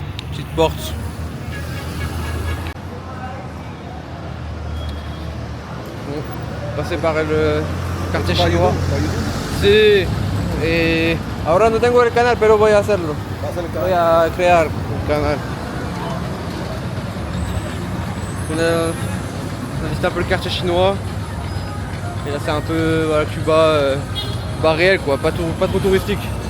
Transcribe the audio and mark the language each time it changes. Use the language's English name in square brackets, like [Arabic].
[French] Petite porte. Bon, passer par le quartier chinois. [Spanish] Sí. Ahora no tengo el canal, pero voy a hacerlo. Voy a crear un canal. [French] On a visité un peu le quartier chinois. Et là c'est un peu voilà, Cuba, Cuba réel quoi, pas trop touristique.